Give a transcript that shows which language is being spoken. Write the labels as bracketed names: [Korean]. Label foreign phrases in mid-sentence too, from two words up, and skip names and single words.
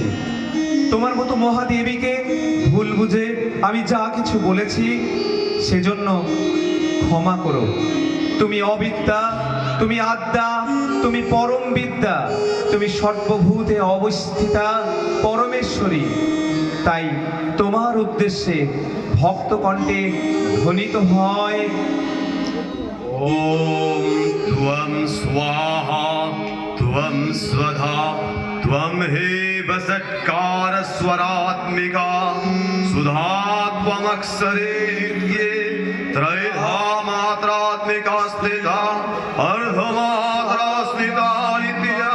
[Bangla] তোমার মতো মহাদেবীকে ভুল বুঝে আমি যা কিছু বলেছি সেজন্য ক্ষমা করো। তুমি অবিদ্যা, তুমি আদ্যা, তুমি পরম বিদ্যা, তুমি সর্বভূতে অবস্থিতা পরমেশ্বরী। তাই তোমার উদ্দেশ্যে ভক্ত কণ্ঠে ধ্বনিত হয়, [Sanskrit] ॐ त्वं स्वाहा त्वं स्वधा त्वं हेव सत्कार स्वरात्मिका सुधा त्वमक्षरे नित्ये त्रयधा मात्रात्मिका स्थिता अर्धमात्रा स्थिता नित्या